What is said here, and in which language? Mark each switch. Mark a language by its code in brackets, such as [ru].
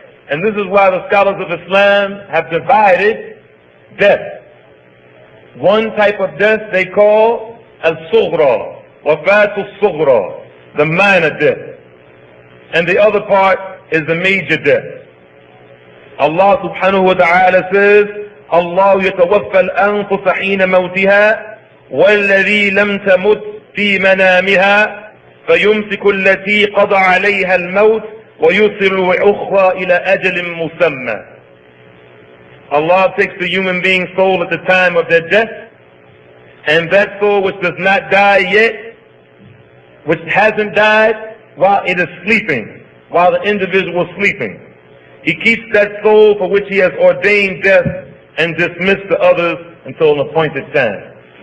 [en] And this is why the scholars of Islam have divided death. One type of death they call al-sughra, wafatu sughra, the minor death. And the other part is the major death. [ar] Allah subhanahu wa ta'ala says, Allah yatawaffa al-anfusa hina mawtiha, والذي لم تمت في منامها فيمسك التي قضى عليها الموت ويرسل أخرى إلى أجل مسمى. [en] Allah takes the human being's soul at the time of their death, and that soul which does not die yet, which hasn't died while it is sleeping, while the individual is sleeping. He keeps that soul for which he has ordained death and dismissed the others until an appointed time.